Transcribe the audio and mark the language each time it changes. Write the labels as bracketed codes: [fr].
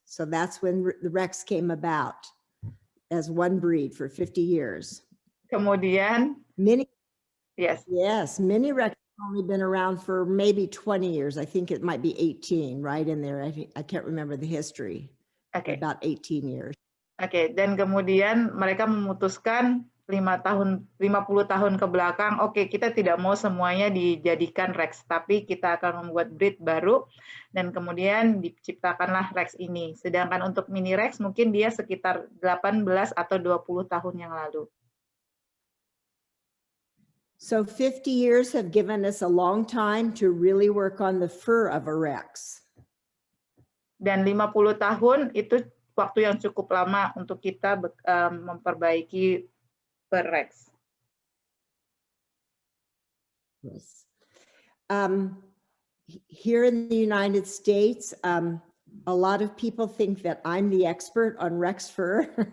[en] So that's when the Rex came about as one breed for 50 years. [id] Kemudian, [en] many Rex have only been around for maybe 20 years. I think it might be 18 right in there. I can't remember the history. Okay. About 18 years. [id] Oke, dan kemudian mereka memutuskan 50 tahun ke belakang, oke, kita tidak mau semuanya dijadikan Rex, tapi kita akan membuat breed baru, dan kemudian diciptakanlah Rex ini. Sedangkan untuk mini Rex mungkin dia sekitar 18 atau 20 tahun yang lalu. [en] So 50 years have given us a long time to really work on the fur of a Rex. [id] Dan 50 tahun itu waktu yang cukup lama untuk kita memperbaiki fur Rex. [en] Yes. Here in the United States, a lot of people think that I'm the expert on Rex fur.